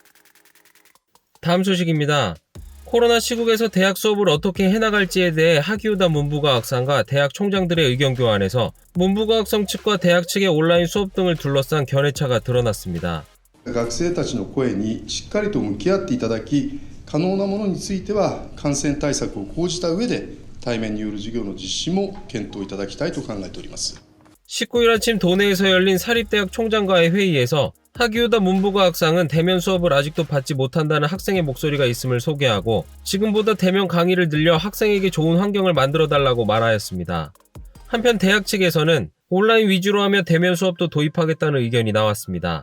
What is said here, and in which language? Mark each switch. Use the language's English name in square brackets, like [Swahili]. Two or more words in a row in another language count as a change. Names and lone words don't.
[Korean] 다음 소식입니다. 코로나 시국에서 대학 수업을 어떻게 해나갈지에 대해 하기우다 문부과학상과 대학 총장들의 의견 교환에서 문부과학성 측과 대학 측의 온라인 수업 등을 둘러싼 견해차가 드러났습니다. [Japanese] 学生たちの声にしっかりと向き合っていただき、可能なものについては感染対策を講じた上で対面による授業の実施も検討いただきたいと考えております。 [Korean] 19일 아침 도내에서 열린 사립대학 총장과의 회의에서 하기우다 문부과학상은 대면 수업을 아직도 받지 못한다는 학생의 목소리가 있음을 소개하고, 지금보다 대면 강의를 늘려 학생에게 좋은 환경을 만들어달라고 말하였습니다. 한편 대학 측에서는 온라인 위주로 하며 대면 수업도 도입하겠다는 의견이 나왔습니다.